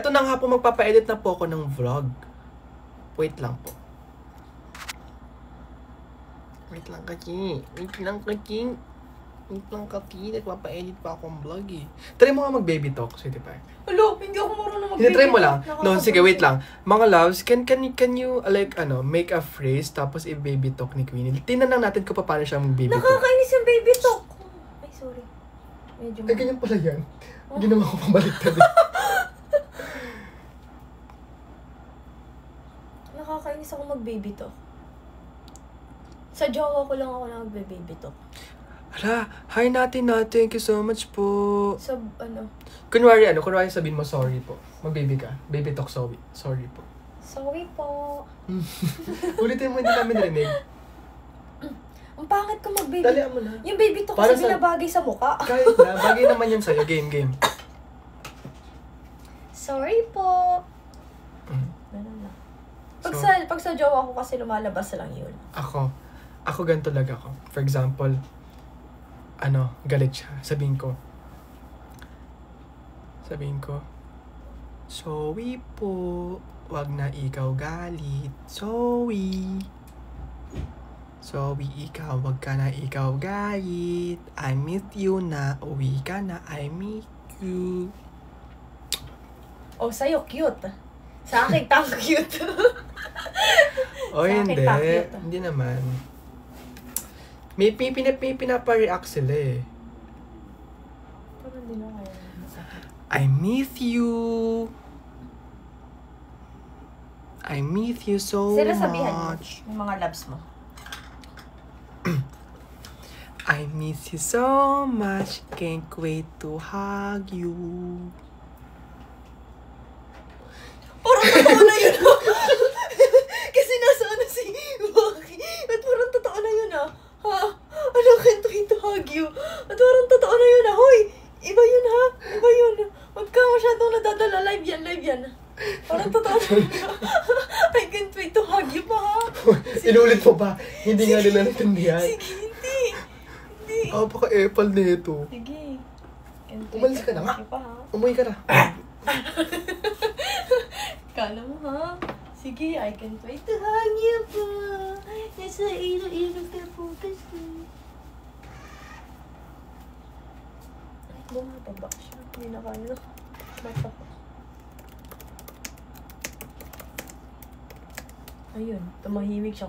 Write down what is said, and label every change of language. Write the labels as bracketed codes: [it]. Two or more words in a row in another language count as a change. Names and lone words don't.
[tl] Eto na nga po, magpapa-edit na po ako ng vlog. Wait lang po. Wait lang kaki. Nagpapa-edit pa akong vlog eh. Try mo nga mag- [en] baby talk, [tl] Sweetie Pie. Hello, hindi ako marunong mag-baby. Try mo lang. No, sige, wait lang. Mga loves, [en] can you make a phrase [tl] tapos i- [en] baby talk [tl] ni Queenie? Tingnan lang natin kung paano siya mag- [en] baby talk. [tl] Nakakainis yung [en] baby talk. [tl] Ay, sorry. Medyo Ay, ganyan pala yan. Ginawa ko pabaliktad eh. Nakakainis ako mag- [en] baby talk. [tl] Sa jowa ko lang ako nagbe- [en] baby talk. [tl] Hala, hi natin na. [en] Thank you so much po. [tl] Sa ano? Kunwari sabihin mo sorry po. Mag-baby ka. [en] Baby talk, sorry. [tl] Sorry po. Sorry po. Ulitin mo, hindi namin narinig. Ang pangit ko mag-baby. Dalian mo na. Yung [en] baby talk [tl] Para kasi sa- binabagay sa mukha. Kahit na, bagay naman yun sa'yo. Game. Sorry po. Mm. Ganun lang. So- Pag sa jowa ko kasi lumalabas lang yun. Ako ganito talaga ako. [en] For example, [tl] galit siya. Sabihin ko, sorry po, wag na ikaw galit. Sorry, ikaw, wag ka na ikaw galit. [en] I miss you [tl] na, uwi ka na, [en] I miss you. [tl] Oh, sa'yo cute. Sa akin, tang cute. O Sa akin, hindi, cute. hindi naman. May pinapa-react sila eh. Parang hindi na kaya masakit. [en] I miss you. I miss you so [tl] Sila sabihan mo, [en] much. [tl] yung mga loves mo. [en] I miss you so much. Can't wait to hug you. [tl] Parang totoo na yun. Kasi nasa si Waki. At parang totoo na yun Ha? Ano, [en] can't wait to hug you. [tl] At parang totoo na yun Hoy, iba yun Iba yun. Huwag ka masyadong nadadala. Live yan. Parang totoo na yun [en] I can't wait to hug you [tl] pa Inulit mo ba? Hindi nga nila natindihan. Sige, hindi. Paka-epal na ito. [en] Sige. Can't wait [tl] Umalis [en] to [tl] ka na nga. [en] hug you pa [tl] Umuwi ka na. Kala mo Sige, [en] I can't wait to hug you pa. [tl] Nasa ilo-ilo ka focus ko. Ay, bumababa siya. Hindi na kaya. Basta ko. Ayun, tumahimik siya.